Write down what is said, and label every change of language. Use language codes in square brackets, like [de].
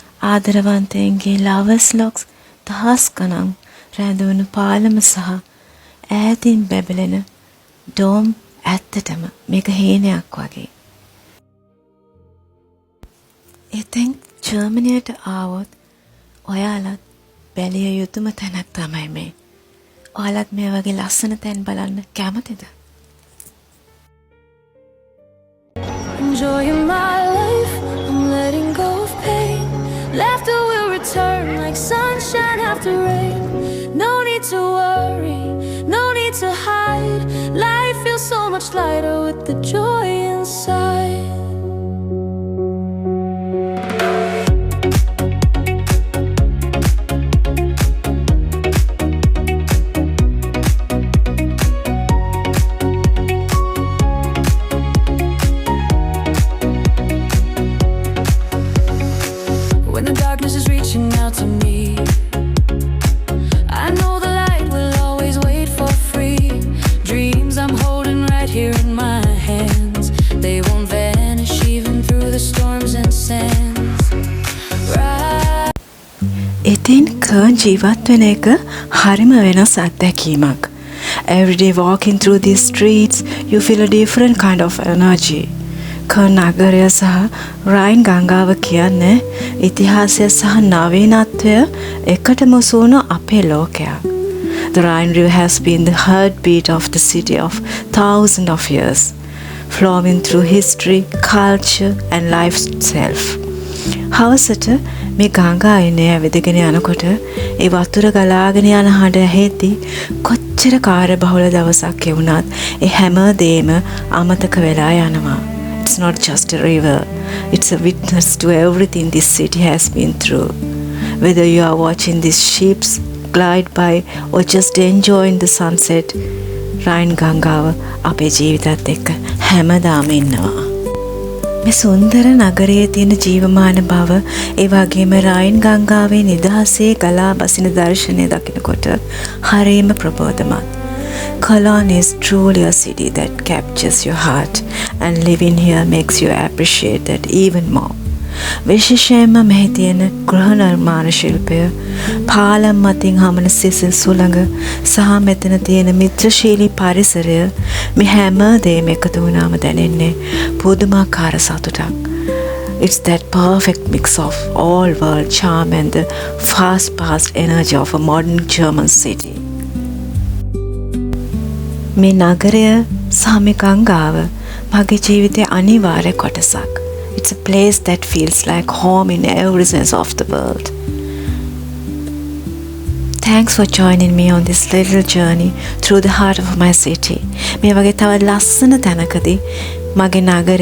[si] ආදරවන්තයන්ගේ lovers locks දහස් ගණන් රැඳවුණු පාලම සහ ඈතින් බැබලෙන ඩෝම් ඇත්තටම මේක හේනයක් වගේ. ඉතින් ජර්මනියට ආවොත් ඔයාලත් බැලිය යුතුම තැනක් තමයි මේ. ඔයාලත් මේ වගේ ලස්සන තැන් බලන්න කැමතිද? [en] Enjoying my life, I'm letting go of pain. Laughter will return like sunshine after rain. No need to worry, no need to hide. Life feels so much lighter with the joy inside. When the darkness is reaching out to me, I know the light will always wait for free. Dreams I'm holding right here in my hands, they won't vanish even through the storms and sands. [si] ඉතින් කර්න් ජීවත් වෙන එක හරිම වෙනස් අත්දැකීමක්. [en] Every day walking through these streets, you feel a different kind of energy. [si] කර්න් නගරය සහ රයින් ගංගාව කියන්නේ ඉතිහාසය සහ නවීනත්වය එකටම සූණු අපේ ලෝකයක්. [en] The Rhine River has been the heartbeat of the city of thousands of years, flowing through history, culture and life itself. [si] හවසට මේ ගංගාවේ ඇවිදගෙන යනකොට ඒ වතුර ගලාගෙන යන හඬ ඇහෙද්දී කොච්චර කාර්යබහුල දවසක් වුණත් ඒ හැම දෙයක්ම අමතක වෙලා යනවා. [en] It's not just a river, it's a witness to everything this city has been through. Whether you are watching these ships glide by or just enjoying the sunset, Rhine [si] ගංගාව අපේ ජීවිතත් එක්ක හැමදාම ඉන්නවා. මේ සුන්දර නගරයේ තියෙන ජීවමාන බව, ඒ වගේම රයින් ගංගාවේ නිදහසේ ගලා බසින දර්ශනය දකිනකොට හරියම ප්‍රබෝධමත්. [en] Cologne is truly a city that captures your heart, and living here makes you appreciate that even more. [si] විශේෂයෙන්ම මෙහි තියෙන ගෘහ නිර්මාණ ශිල්පය, පාලම් මතින් හමන සිසිල් සුළඟ සහ මෙතන තියෙන මිත්‍රශීලී පරිසරය, මේ හැම දෙයක්ම එකතු වුණාම දැනෙන්නේ පුදුමාකාර සතුටක්. [en] It's that perfect mix of all world charm and the fast-paced energy of a modern German city. [si] මේ නගරය සහ මේ ගංගාව මගේ ජීවිතයේ අනිවාර්ය කොටසක්. [en] It's a place that feels like home in every sense of the world. Thanks for joining me on this little journey through the heart of my city. [si] මේ වගේ තවත් ලස්සන තැනකදී මගේ නගරයේ තවත් සුන්දර දර්ශන එක්ක අපි ආයේ හමු වෙමු.